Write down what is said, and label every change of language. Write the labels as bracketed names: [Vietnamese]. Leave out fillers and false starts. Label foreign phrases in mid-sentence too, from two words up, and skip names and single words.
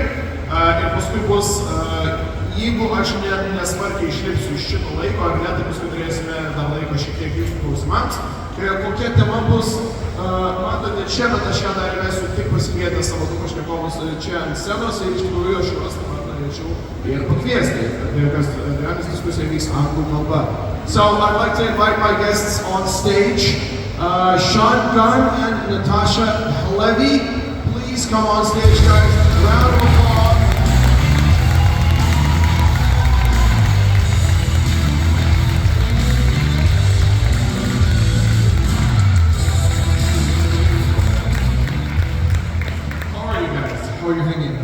[Lithuanian] Ir paskui bus, jeigu aš nesmarkiai išlipsiu iš šito laiko, ar ne, tai paskui turėsime dar laiko šiek tiek jūsų klausimams. Kokia tema bus, matote čia, bet aš ją dar įvesiu tik pasikvietę savo du pašnekovus čia ant scenos ir iš tikrųjų aš juos taip pat norėčiau ir pakviesti, [English] because the discussion [Lithuanian] vyks anglų kalba. [English] So I'd like to invite my guests on stage. James Gunn and Natasha Halevi, please come on stage, guys. Round of applause. How are you guys? How are you hanging?